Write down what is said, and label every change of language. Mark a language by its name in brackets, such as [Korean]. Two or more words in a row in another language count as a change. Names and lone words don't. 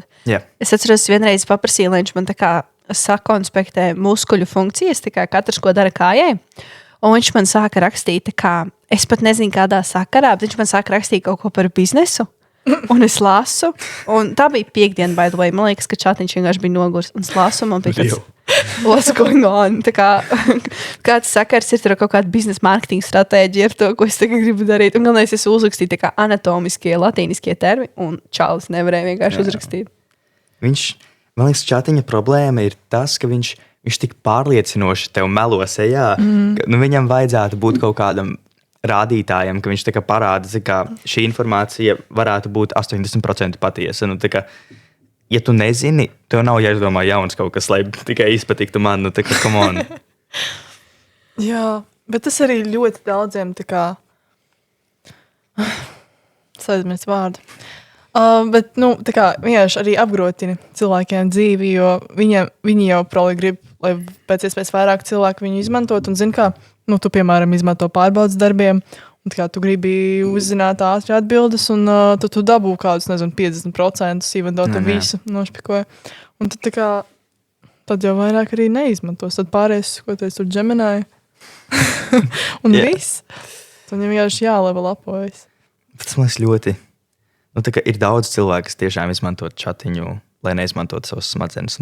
[Latvian] Jā. Es atceros, vienreiz paprasīju, lai viņš man tā kā sakonspektē muskuļu funkcijas, tā kā katrs, ko dara kājai. Un viņš man sāka rakstīt, tā kā, es pat nezinu, kādā sakarā, bet viņš man sāka rakstīt kaut ko par biznesu. Un es lasu, un tā bija piekdiena, [English] by the way. [Latvian] Man liekas, ka čatiņš vienkārši bija nogurs. Un es lasu, man bija tāds, [English] what's going on? [Latvian] Tā kā, kāds sakars ir tur kaut kāda biznesa mārketinga stratēģija ar to, ko es tagad gribu darīt. Un galvenais, es uzrakstīju tā kā anatomiskie, latīniskie termi, un Čālis nevarēja vienkārši uzrakstīt. Viņš, man liekas, čatiņa problēma ir tas, ka viņš tik pārliecinoši tev melo sejā, ka viņam vajadzētu būt kaut kādam rādītājiem, ka viņš tā kā parāda, ka šī informācija varētu būt 80% patiesa. Nu, tā kā, ja tu nezini, tev nav jāizdomā jauns kaut kas, lai tikai izpatiktu man. Nu, tā kā, [English] come on. [Latvian] Jā, bet tas arī ļoti daudziem tā kā... Es aizmirstu vārdu. Bet, nu, tā kā vienkārši arī apgrotina cilvēkiem dzīvi, jo viņi jau probably grib, lai pēc iespējas vairāk cilvēku viņu izmantot un zin kā, nu, tu, piemēram, izmanto pārbaudas darbiem, un kā tu gribi uzzināt ātri atbildes, un tad tu dabū kādus, nezinu, 50%, [English] even though [Latvian] tu visu nošpikoja. Un tad tā kā, tad jau vairāk arī neizmantos. Tad pārējais, ko teicu, tur Gemini. Un viss. Tad viņam vienkārši jālevel apojas. Tas man liekas ļoti. Nu, tā kā ir daudz cilvēku, kas tiešām izmanto čatiņu, lai neizmantotu savus smadzenes.